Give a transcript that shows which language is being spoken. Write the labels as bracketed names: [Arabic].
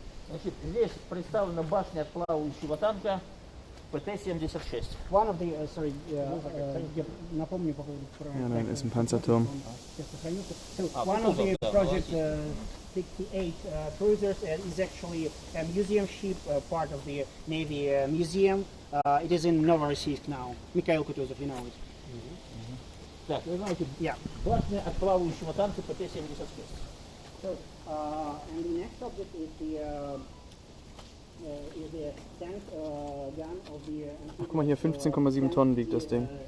[Russian] Значит, здесь представлена башня от плавающего танка ПТ-76. [English] One of the, [Russian] напомню по поводу... [German] Ja, nein, ist ein Panzerturm. [English] So one of the Project 68 cruisers is actually a museum ship, part of the Navy museum. It is in Novorossiysk now. Mikhail Kutuzov, you know it. [Russian] Так, вы знаете, [English] Yeah. [Russian] башня от плавающего танка ПТ-76. [English] So, and the next object is the tank gun of the... [German] Ach, guck mal hier, 15,7 Tonnen wiegt das Ding.